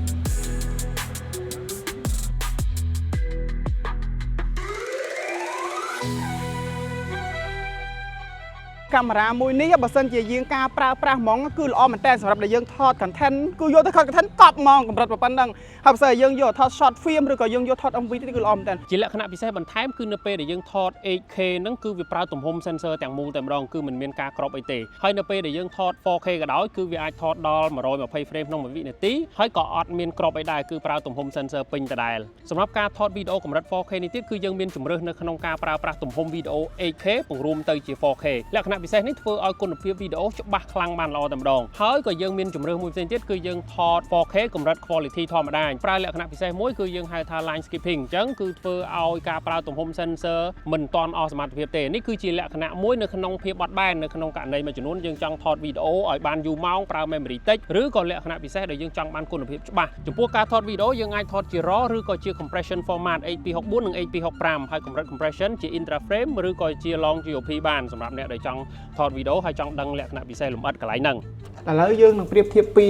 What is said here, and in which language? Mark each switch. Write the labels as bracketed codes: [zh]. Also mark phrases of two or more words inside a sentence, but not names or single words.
[km] កាមេរ៉ាមួយនេះបើសិនជាយើងការប្រើប្រាស់ហ្មងគឺល្អមែនតើសម្រាប់ដែលយើងថត content គឺយកទៅថត content កប់ហ្មងកម្រិតប៉ុណ្ណឹងហើយបើសិនជាយើងយកថត [en] short film [km] ឬក៏យើងយកថត MV ទៀតគឺល្អមែនតើជាលក្ខណៈពិសេសបន្ថែមគឺនៅពេលដែលយើងថត 8K ហ្នឹងគឺវាប្រើទំហំ sensor ទាំងមូលតែម្ដងគឺមិនមានការគ្របអីទេហើយនៅពេលដែលយើងថត 4K ក៏ ដោយគឺវាអាចថតដល់120 [en] frame ក្នុង1វិនាទី [km] ហើយក៏អត់មានគ្របអីដែរគឺប្រើទំហំ sensor ពេញដដែលសម្រាប់ការថតវីដេអូកម្រិត 4K នេះទៀតគឺយើងមានជម្រើសនៅក្នុងការប្រើប្រាស់ទំហំវីដេអូ 8K បង្រួមទៅជា 4K លក្ខណៈពិសេសនេះធ្វើឲ្យគុណភាពវីដេអូច្បាស់ខ្លាំងបានល្អតែម្ដងហើយក៏យើងមានជម្រើសមួយផ្សេងទៀតគឺយើងថត 4K កម្រិត quality ធម្មតាប្រើលក្ខណៈពិ សេសមួយគឺយើងហៅថា [en] line skipping [km] អញ្ចឹងគឺធ្វើឲ្យការប្រើទំហំ sensor មិនទាន់អស់សមត្ថភាពទេនេះគឺជាលក្ខណៈមួយនៅក្នុងភាពបត់បែននៅក្នុងករណីមួយចំនួនយើងចង់ថតវីដេអូឲ្យបានយូរម៉ោងប្រើ memory តិចឬក៏លក្ខណៈពិសេសដែលយើងចង់បានគុណភាពច្បាស់ចំពោះការថ តវីដេអូយើងអាចថតជា raw ឬក៏ជា [en] compression format H.264 [km] និង H.265 ហើយកម្រិត compression ជា [en] intra frame [km] ឬក៏ជា [en] long GOP [km] បានសម្រាប់អ្នកដែលចង់ថតវីដេអូហើយចង់ដឹងលក្ខណៈពិសេសលម្អិតកន្លែងហ្នឹងឥឡូវយើងនឹងប្រៀបធៀបពី